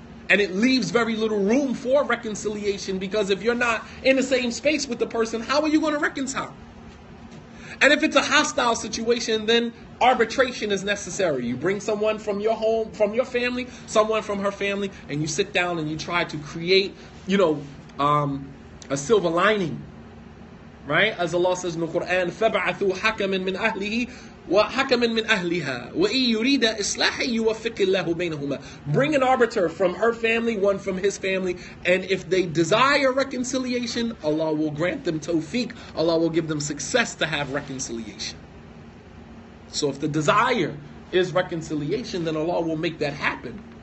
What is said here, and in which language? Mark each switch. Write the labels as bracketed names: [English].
[English] And it leaves very little room for reconciliation, because if you're not in the same space with the person, how are you going to reconcile? And if it's a hostile situation, then arbitration is necessary. You bring someone from your home, from your family, someone from her family, and you sit down and you try to create, a silver lining. Right? As Allah says in the Quran, [Arabic] فَبَعَثُوا حَكَمًا مِنْ أَهْلِهِ وَحَكَمًا مِنْ أَهْلِهَا وَإِن يُرِيدَ إِصْلَاحًا يُوَفِّقِ اللَّهُ بَيْنَهُمَا. [English] Bring an arbiter from her family, one from his family, and if they desire reconciliation, Allah will grant them tawfiq. Allah will give them success to have reconciliation. So if the desire is reconciliation, then Allah will make that happen.